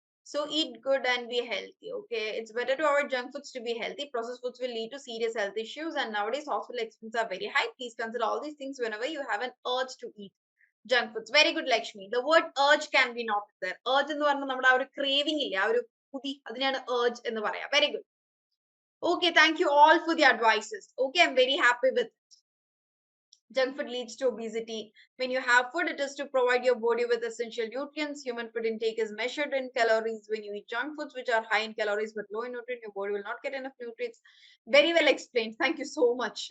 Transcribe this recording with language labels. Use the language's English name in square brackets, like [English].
[English] So eat good and be healthy. Okay, it's better to avoid junk foods to be healthy. Processed foods will lead to serious health issues, and nowadays hospital expenses are very high. Please consider all these things whenever you have an urge to eat junk foods. Very good, Lakshmi. The word urge can be noted there. [Malayalam] Urge എന്ന് പറഞ്ഞാൽ നമ്മുടെ ആ ഒരു craving ഇല്ല, ആ ഒരു കൊതി, അതിനെയാണ് urge എന്ന് പറയാം. [English] Very good. Okay, thank you all for the advices. Okay, I'm very happy with it. Junk food leads to obesity. When you have food, it is to provide your body with essential nutrients. Human food intake is measured in calories. When you eat junk foods, which are high in calories but low in nutrients, your body will not get enough nutrients. Very well explained. Thank you so much.